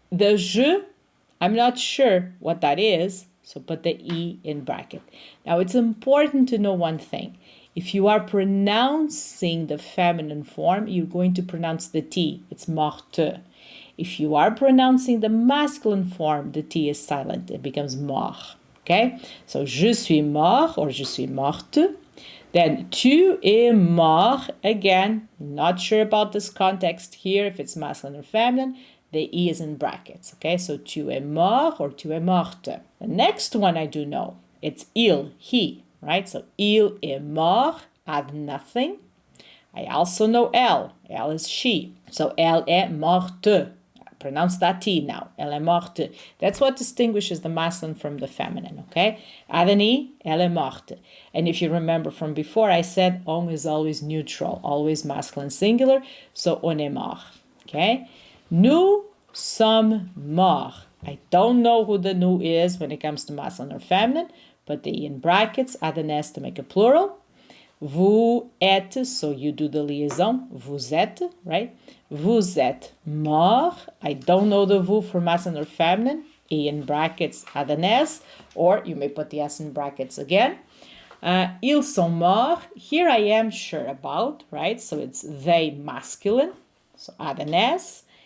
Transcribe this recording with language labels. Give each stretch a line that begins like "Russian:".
English: The je, I'm not sure what that is, so put the E in bracket. Now, it's important to know one thing. If you are pronouncing the feminine form, you're going to pronounce the T. It's morte. If you are pronouncing the masculine form, the T is silent. It becomes mort. Okay?
French: So, je suis mort or je suis morte. Then, tu es mort.
English: Again, not sure about this context here, if it's masculine or feminine. The E is in brackets. Okay? So,
French: tu es mort
English: or
French: tu es morte.
English: The next one I do know. It's il, he. Right? So,
French: il est mort.
English: Add nothing. I also know elle. Elle is she.
French: So, elle est morte.
English: Pronounce that T now.
French: Elle est morte.
English: That's what distinguishes the masculine from the feminine, okay? Add an E,
French: elle est morte.
English: And if you remember from before, I said on is always neutral, always masculine singular, so
French: on est mort,
English: okay?
French: Nous sommes morts.
English: I don't know who the nous is when it comes to masculine or feminine, but the E in brackets, add an S to make a plural.
French: Vous êtes,
English: so you do the liaison,
French: vous êtes,
English: right?
French: Vous êtes mort.
English: I don't know the vous for masculine or feminine. E in brackets, add an S, or you may put the S in brackets again.
French: Ils sont morts.
English: Here I am sure about, right? So it's they masculine, so add an S.